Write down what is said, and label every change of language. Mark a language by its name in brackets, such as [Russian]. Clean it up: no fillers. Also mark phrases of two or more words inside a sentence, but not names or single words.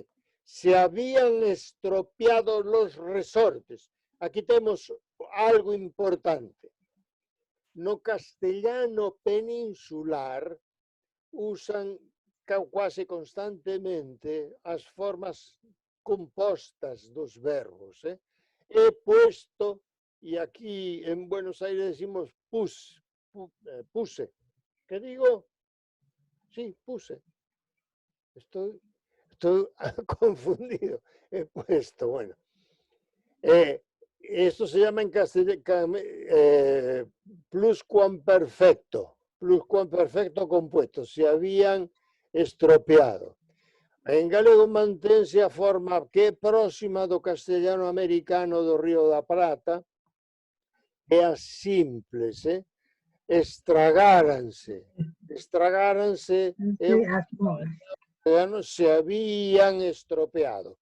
[Spanish] Se habían estropeado los resortes. [Galician] Aquí temos algo importante. No castellano peninsular usan quase constantemente as formas compostas dos verbos. [Spanish] He puesto, y aquí en Buenos Aires decimos puse. ¿Qué digo? Sí, puse. Estoy confundido. He puesto, bueno. Esto se llama en castellano pluscuamperfecto compuesto. Se habían estropeado. [Galician] En galego mantense a forma que é próxima do castellano americano do Río da Prata, é a simples, estragáranse [Spanish] se habían estropeado.